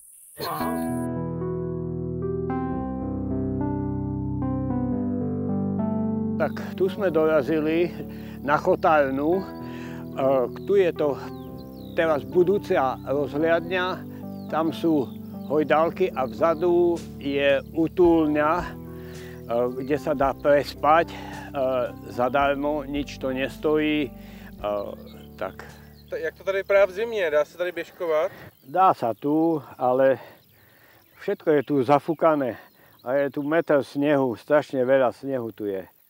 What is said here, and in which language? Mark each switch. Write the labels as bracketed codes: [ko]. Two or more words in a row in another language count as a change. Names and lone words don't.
[sk] Tak tu sme dorazili na Chotárnu. Tu je to teraz budúca rozhliadňa, tam sú hojdálky a vzadu je útulňa, kde sa dá prespať zadarmo, nič to nestojí. Tak. [cs] Jak to tady vypadá v zimě? Dá se tady běžkovat? [sk] Dá sa tu, ale všetko je tu zafúkané a je tu metr snehu, strašne veľa snehu tu je.